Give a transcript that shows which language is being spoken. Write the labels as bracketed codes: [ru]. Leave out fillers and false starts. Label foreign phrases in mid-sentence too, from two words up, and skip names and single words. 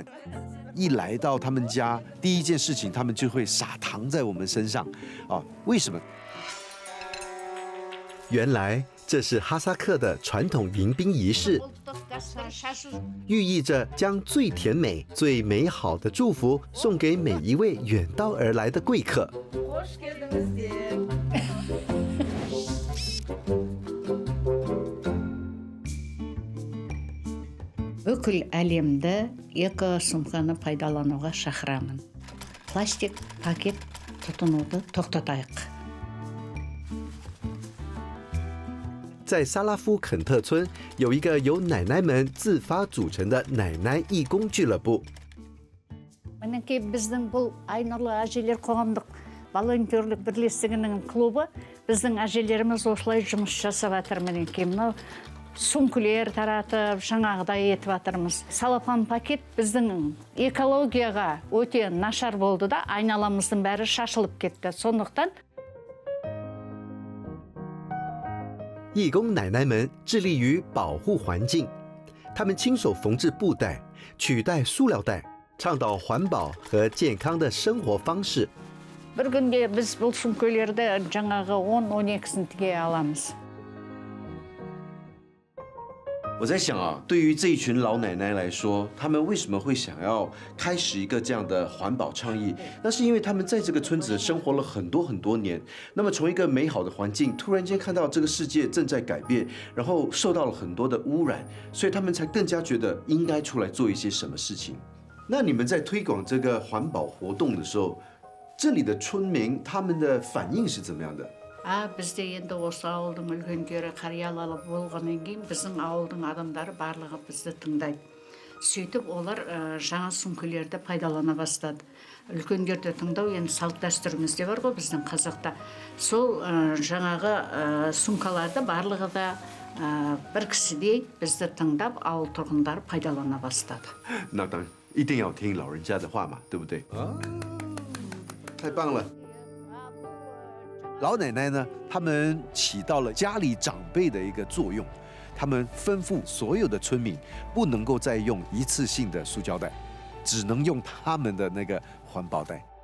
[zh] 一来到他们家，第一件事情，他们就会撒糖在我们身上，啊，为什么？原来这是哈萨克的传统迎宾仪式，寓意着将最甜美、最美好的祝福送给每一位远道而来的贵客。 [kk] бүкіл әлемді эко-сумканы пайдалануға шақырамын. Пластик пакет тұтынуды тоқтатайық. [zh] 在萨拉夫肯特村有一个由奶奶们自发组成的奶奶义工俱乐部。 [kk] Мінекей біздің бұл Айнұрлы әжелер қоғамдық волонтерлік бірлестігінің клубы, біздің әжелеріміз осылай жұмыс жасап жатыр. Мінекей мынау сумкілер таратып, жаңағыдай етіп жатырмыз. Салапан пакет біздің экологияға өте нашар болды да, айналамыздың бәрі шашылып кетті. Сондықтан [zh] 义工奶奶们致力于保护环境，他们亲手缝制布袋，取代塑料袋，倡导环保和健康的生活方式。 [kk] бір күнде біз бұл сумкелерді жаңағы 10-12-сін тіге аламыз. [zh] 我在想啊，对于这一群老奶奶来说，她们为什么会想要开始一个这样的环保倡议？那是因为她们在这个村子生活了很多年，那么从一个美好的环境，突然间看到这个世界正在改变，然后受到了很多的污染，所以她们才更加觉得应该出来做一些什么事情。那你们在推广这个环保活动的时候，这里的村民他们的反应是怎么样的？ [kk] бізде енді осы ауылдың үлкендері қариялары болғаннан кейін біздің ауылдың адамдары барлығы бізді тыңдайды. Сөйтіп олар жаңа сумкелерді пайдалана бастады. Үлкендерді тыңдау енді салт дәстүрімізде бар ғой біздің қазақта. Сол жаңағы сумкаларды барлығы да бір кісідей бізді тыңдап ауыл тұрғындары пайдалана бастады. [zh] 那当然一定要听老人家的话嘛，对不对？太棒了！老奶奶呢，他们起到了家里长辈的一个作用，他们吩咐所有的村民不能够再用一次性的塑胶袋，只能用他们的那个环保袋。